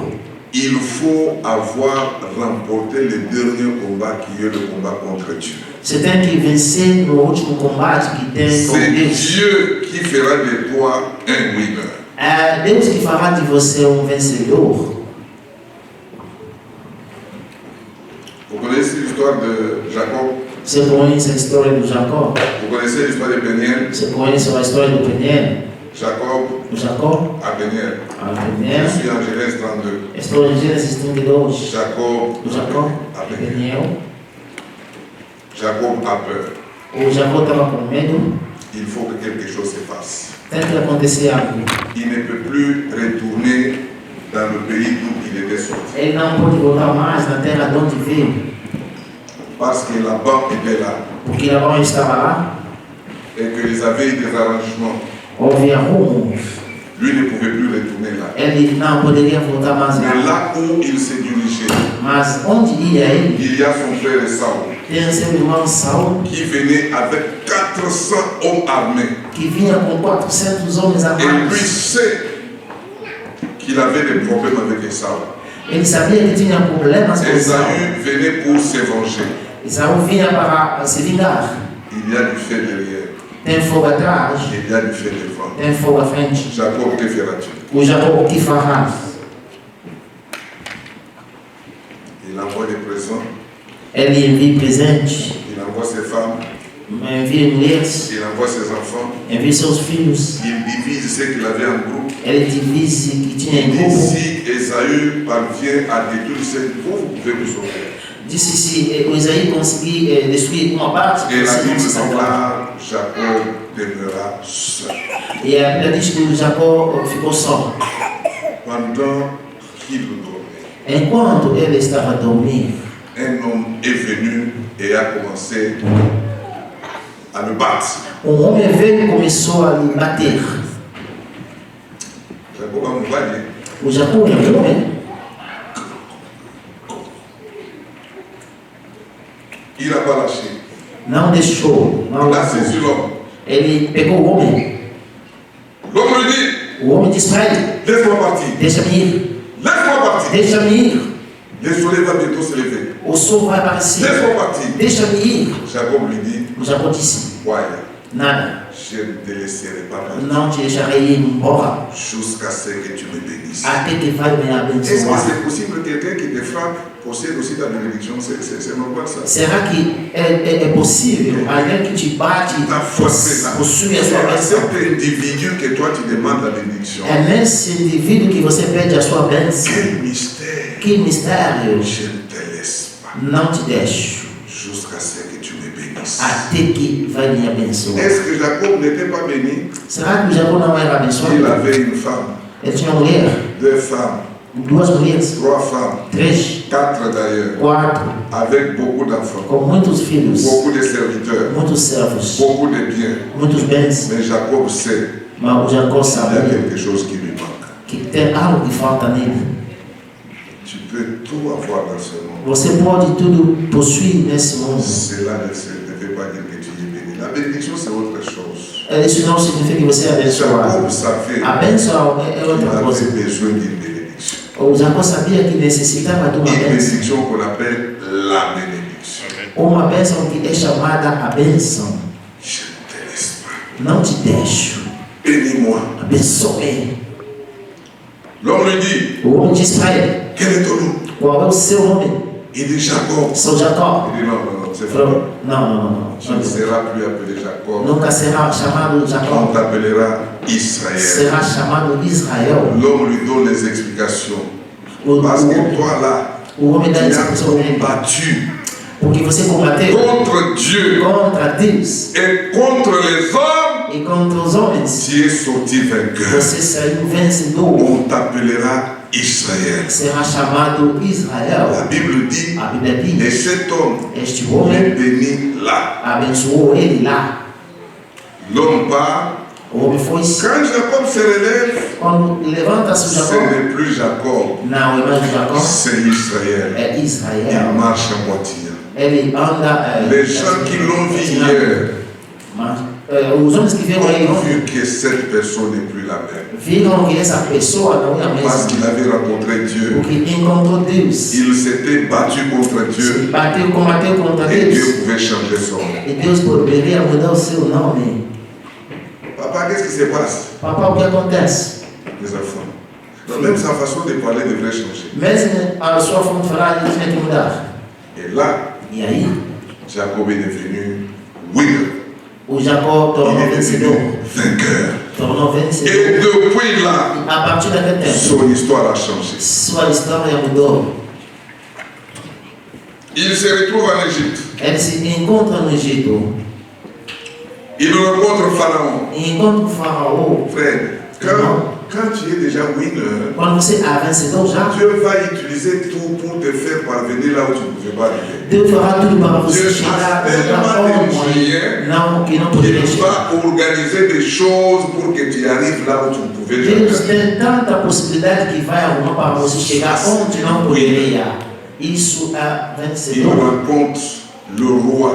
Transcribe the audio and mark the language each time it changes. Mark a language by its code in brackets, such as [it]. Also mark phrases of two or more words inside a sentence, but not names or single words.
[fr] il faut avoir remporté le dernier combat qui est le combat contre Dieu. [pt] você tem que vencer no último combate que tem com [fr] C'est [pt] Deus. [fr] Dieu qui fera de toi un winner. [pt] É Deus que fará de você vencedor. [fr] Vous connaissez l'histoire de Jacob? [pt] Você conhece a história do Jacó? [fr] Vous connaissez l'histoire de Peniel? [pt] Você conhece a história do Peniel? [fr] Jacob [pt] Do Jacó? [fr] à Peniel. [pt] A [fr] Je [pt] Peniel. [fr] suis en Genèse 32. [pt] Estou em Gênesis 32. [fr] Jacob [pt] Do Jacó? [fr] à Peniel. [pt] Peniel. [fr] Jacob a peur. [pt] O Jacó estava com medo. [fr] Il faut que quelque chose se passe. [pt] Tem que acontecer algo. [fr] Il ne peut plus retourner dans le pays d'où il était sorti. [pt] Ele não pode voltar mais na terra de onde veio. [fr] Parce que Laban était là [pt] Porque Labão estava lá. [fr] et qu'ils avaient eu des arrangements. [pt] Houve arrumo. [fr] Lui ne pouvait plus retourner là. [pt] Ele não poderia voltar mais [fr] Mais [pt] lá. [fr] là où il se dirigeait, [pt] Mas onde ia ele? [fr] il y a son frère Saul [pt] Tem seu irmão Saul, [fr] qui venait avec 400 hommes armés. [pt] que vinha com 400 homens [fr] Et lui [pt] armados. [fr] sait qu'il avait des problèmes avec Esaü. [pt] Ele sabia que tinha problemas com Saul. [fr] Esaü venait pour se venger. [pt] Saul vinha para se vingar. [fr] Il y a du feu derrière. [pt] Tem fogo atrás, [fr] Il y a du feu devant. [pt] tem fogo à frente. [fr] Jacob, que feras-tu? [pt] O Jacó, o que fará? [fr] Il envoie des présents, [pt] Ele envia presentes, [fr] il envoie ses femmes, [pt] envia mulheres, [fr] il envoie ses enfants, [pt] envia seus filhos. [fr] il divise ce qu'il avait en groupe. [pt] Ele divise que tinha em [fr] Et [pt] grupo. [fr] si Esaü parvient à détruire ce groupe, vous pouvez vous sauver. [pt] Disse se o Isaí conseguir destruir uma parte, [fr] Et la [pt] vocês vão [fr] Bible [pt] se salvar. [fr] déclare Jacob demeura seul. [pt] E a Bíblia diz que o Jacó ficou só. [fr] Pendant qu'il dormait, [pt] Enquanto ele estava a dormir, [fr] un homme est venu et a commencé à le battre. [pt] homem veio e começou a lhe bater. [fr] Jacob a mouillé. [pt] O Jacó é um homem. [fr] Il n'a pas lâché. [pt] Não deixou. Não [fr] Il a saisi l'homme. [pt] Ele pegou o homem. [fr] L'homme lui dit, [pt] O homem disse para ele: [fr] laisse-moi partir. [pt] deixa-me ir. [fr] Laisse-moi partir. [pt] Deixa-me ir. [fr] Le soleil va bientôt se lever. [pt] O sol vai aparecer. [fr] Laisse-moi partir. [pt] Deixa-me ir. [fr] Jacob lui dit, [pt] O Jacó disse: [fr] ouais, [pt] nada. [fr] je ne te laisserai pas partir [pt] Não te deixarei ir embora. [fr] jusqu'à ce que tu me bénisses. [pt] Até que vai me [fr] Est-ce que [pt] abençoar. [fr] c'est possible que quelqu'un qui te frappe possède aussi ta bénédiction? C'est normal ça. [pt] Será que é possível alguém que te bate [fr] Ta foi, c'est là. [pt] possui a sua [fr] C'est à [pt] bênção? [fr] cet individu que toi tu demandes la bénédiction. [pt] É nesse indivíduo que você pede a sua bênção. [fr] Quel mystère! [pt] Que mistério! [fr] Je ne te laisse pas [pt] Não te deixo [fr] jusqu'à ce que tu me bénisses. [pt] até que vai me abençoar. [fr] Est-ce que Jacob n'était pas béni? [pt] Será que o Jacó não era [fr] Il [pt] abençoado? [fr] avait une femme, [pt] Ele tinha uma mulher, [fr] 2 femmes, [pt] 2 mulheres, [fr] 3 femmes, [pt] 3, [fr] 4 d'ailleurs, [pt] 4, [fr] avec beaucoup d'enfants, [pt] com muitos filhos, [fr] beaucoup de serviteurs, [pt] muitos servos, [fr] beaucoup de biens. [pt] muitos bens. [fr] Mais Jacob sait [pt] Mas o Jacó [fr] qu'il y a [pt] sabia [fr] quelque chose qui lui manque. [pt] que tem algo que falta nele. [fr] Tu peux tout avoir dans ce monde. [pt] Você pode tudo possuir nesse mundo. [fr] Cela ne veut pas dire que tu es béni. La bénédiction, c'est autre chose. [pt] Isso não significa que você é abençoado. [fr] Jacob savait [pt] A bênção é [fr] qu'il [pt] outra coisa. [fr] avait besoin d'une bénédiction. [pt] O Jacó sabia que necessitava de uma [fr] Une [pt] bênção. [fr] bénédiction qu'on appelle la bénédiction. [pt] Uma bênção que é chamada a bênção. [fr] Je ne te laisse pas. [pt] Não te deixo. [fr] Bénis-moi. [pt] Abençoe. [fr] L'homme lui dit, [pt] O homem disse para ele: [fr] quel est ton nom? [pt] qual é o seu nome? [fr] Il dit Jacob. [pt] Sou Jacó. [fr] Il dit non, c'est [pt] Ele [fr] faux. [pt] falou: não. [fr] Tu ne seras plus appelé Jacob. [pt] Nunca será chamado [fr] On [pt] Jacó. [fr] t'appellera Israël. [pt] Será chamado Israel. [fr] L'homme lui donne les explications. [pt] O [fr] Parce que toi là, [pt] o homem [fr] tu [pt] dá as explicação para ele. [fr] combattu [pt] Porque você combateu [fr] contre Dieu [pt] contra Deus [fr] et contre les hommes. [pt] e contra os homens. [fr] Tu es sorti vainqueur. [pt] Você saiu vencedor. [fr] On t'appellera Israël. [pt] Será chamado Israel. [fr] La Bible dit, [pt] A Bíblia [fr] et [pt] diz: [fr] cet homme [pt] este [fr] est [pt] homem [fr] béni là. [pt] abençoou ele lá. [fr] L'homme part, [pt] O homem foi [fr] Quand Jacob se relève, [pt] quando levanta-se [fr] ce [pt] Jacó, [fr] n'est plus Jacob, [pt] não é mais Jacó, [fr] c'est Israël. [pt] é [fr] Il [pt] Israel. [fr] marche à moitié. [pt] Ele anda. [fr] Les gens qui l'ont vu hier [pt] Mas os homens que viram aí [fr] ont [pt] ontem [fr] vu que cette personne n'est plus la même. [pt] viram que essa pessoa não é a [fr] Parce [pt] mesma. [fr] qu'il avait rencontré Dieu. [pt] Porque encontrou Deus. [fr] Il s'était battu contre Dieu. [pt] Bateu, combateu contra [fr] Et [pt] Deus. [fr] Dieu pouvait changer son nom. [pt] E Deus poderia mudar o seu nome. [fr] Papa, qu'est-ce qui se passe? [pt] Papá, o que acontece? [fr] Les enfants. Donc, même sa façon de parler devrait changer. [pt] Mesmo a sua forma de falar, ele tinha que mudar. [fr] Et là, [pt] E aí, [fr] Jacob est devenu winner. [pt] o Jacó [fr] Il [pt] tornou [fr] est [pt] vencedor. [fr] devenu vainqueur. [pt] Tornou vencedor. [fr] Et depuis là, [pt] E a partir daquele tempo, [fr] son histoire a changé. [pt] sua história mudou. [fr] Il se retrouve en Égypte. [pt] Ele se encontra no Egito. [fr] Il rencontre Pharaon. [pt] E encontra o faraó. [fr] Frère, quand tu es déjà winner, [pt] Quando você é vencedor já, [fr] Dieu va utiliser tout pour te faire parvenir là où tu ne pouvais pas arriver. [pt] Deus fará tudo para você Deus chegar faz na [fr] tellement de [pt] onde não, que não [fr] Il [pt] poderia chegar. [fr] va organiser des choses pour que tu arrives là où tu ne pouvais [pt] Deus [fr] jamais. [pt] tem tanta possibilidade que vai arrumar para você chegar onde não poderia. Isso é [fr] Il [pt] vencedor. [fr] rencontre le roi